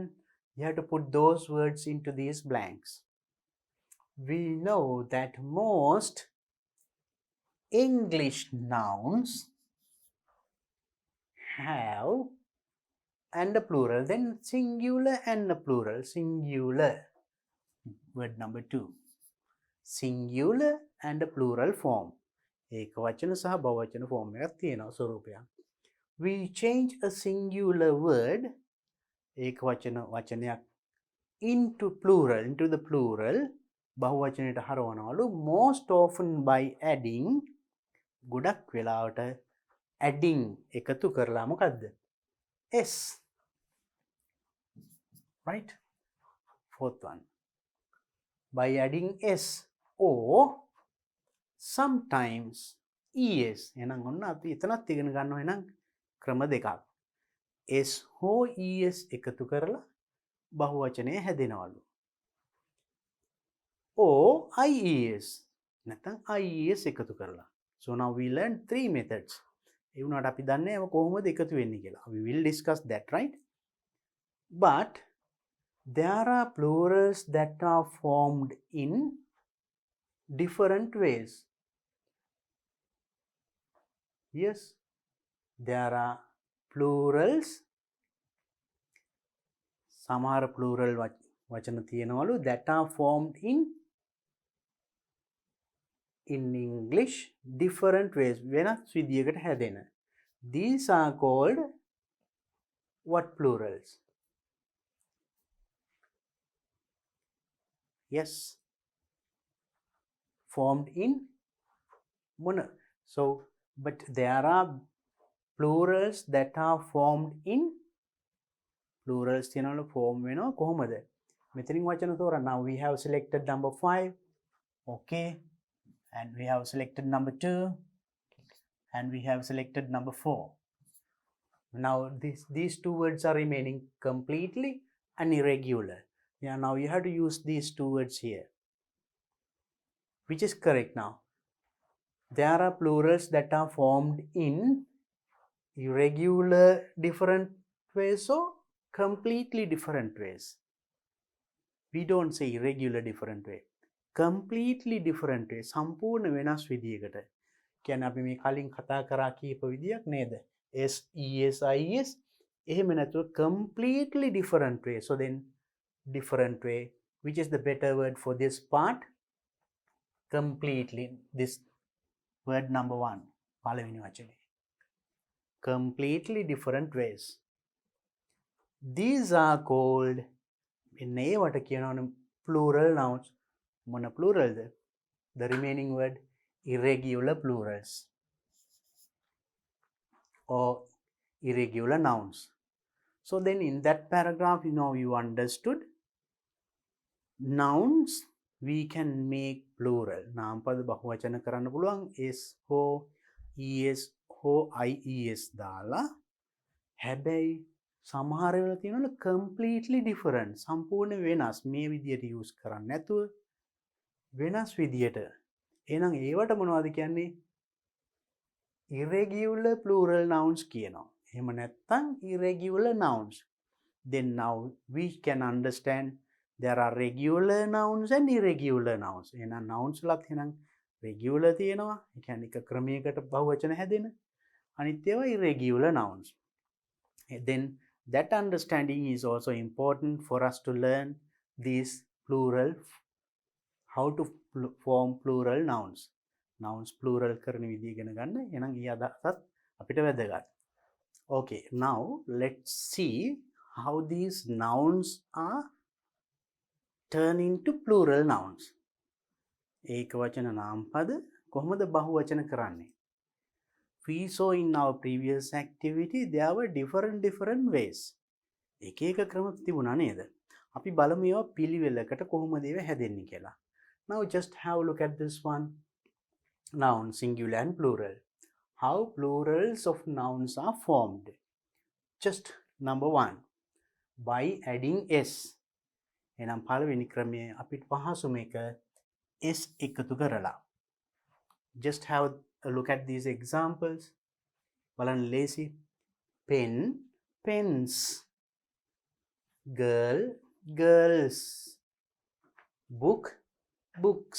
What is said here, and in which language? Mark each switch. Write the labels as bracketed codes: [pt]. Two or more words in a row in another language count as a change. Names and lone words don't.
[en] You have to put those words into these blanks. We know that most English nouns have and a plural, then singular and a plural. Singular, word number 2. Singular and a plural form. [si] ඒකවචන සහ බහුවචන form එකක් තියෙනවා ස්වරූපයක්. [en] We change a singular word, [si] ඒකවචන වචනයක්, [en] into plural, into the plural, [si] බහුවචනයට හරවනවලු [en] most often by adding, [si] ගොඩක් වෙලාවට adding එකතු කරලා මොකද්ද? [en] S. Right? 4th one. By adding S or sometimes es. [si] එහෙනම් ඔන්න අපි එතනත් ඉගෙන ගන්නවා එහෙනම් ක්‍රම දෙකක්. S හෝ es එකතු කරලා බහුවචනය හැදෙනවලු. or ies නැත්නම් ies එකතු කරලා. [en] So now we learn 3 methods. [si] ඒ වුණාට අපි දන්නේ ඒව කොහොමද එකතු වෙන්නේ කියලා. [en] We will discuss that, right? But there are plurals that are formed in different ways. Yes, there are plurals. [si] සමහර plural වචන තියෙනවලු [en] that are formed in English different ways. [si] වෙනස් විදියකට හැදෙන. [en] These are called what plurals? Yes, formed in mono. So, but there are plurals that are formed in plurals [si] තියනවල form වෙනවා කොහොමද? මෙතනින් වචන තෝරන්න. [en] Now we have selected number 5. Okay. And we have selected number 2. And we have selected number 4. Now these two words are remaining completely and irregular. Yeah, now you have to use these two words here. Which is correct now? There are plurals that are formed in irregular different ways or completely different ways. We don't say irregular different way. Completely different way. [si] සම්පූර්ණ වෙනස් විදියකට. කියන්නේ අපි මේ කලින් කතා කරා කීප විදියක් නේද? [en] S, ES, IS [si] එහෙම නැතුව [en] completely different way. So then different way. Which is the better word for this part? Completely. This word number 1. [si] පළවෙනි වචනේ. [en] Completely different ways. These are called [si] මේවට කියනවනේ [en] plural nouns. [si] මොන pluralද? [en] The remaining word irregular plurals or irregular nouns. So then in that paragraph, you understood nouns we can make plural. [si] නාමපද බහුවචන කරන්න පුළුවන් s හෝ es හෝ ies දාලා. හැබැයි සමහර වෙලාව තියෙනවා [en] completely different. [si] සම්පූර්ණ වෙනස්. මේ විදියට use කරන්න නැතුව වෙනස් විදියට. එහෙනම් ඒවට මොනවද කියන්නේ? [en] irregular plural nouns [si] කියනවා. එහෙම නැත්නම් [en] irregular nouns. Then now we can understand there are regular nouns and irregular nouns. [si] එහෙනම් [en] nouns වලත් [si] එහෙනම් regular තියෙනවා. ඒ කියන්නේ එක ක්‍රමයකට බහුවචන හැදෙන. අනිත් ඒවා [en] irregular nouns. Then that understanding is also important for us to learn these plural, how to form plural nouns. Nouns plural [si] කරන විදිය ඉගෙන ගන්න. එහෙනම් ඊ අදහසත් අපිට වැදගත්. [en] Okay, now let's see how these nouns are turned into plural nouns. [si] ඒකවචන නාමපද කොහොමද බහුවචන කරන්නේ? [en] We saw in our previous activity there were different ways. [si] එක එක ක්‍රම තිබුණා නේද? අපි බලමු ඒවා පිළිවෙලකට කොහොමද ඒවා හැදෙන්නේ කියලා. [en] Now just have a look at this one. Noun, singular and plural. How plurals of nouns are formed. Just number 1. By adding s. [si] එනම් පළවෙනි ක්‍රමය අපිට පහසුම එක s එකතු කරලා. [en] Just have a look at these examples. [si] බලන්න ලේසි. [en] Pen, pens. Girl, girls. Book, books.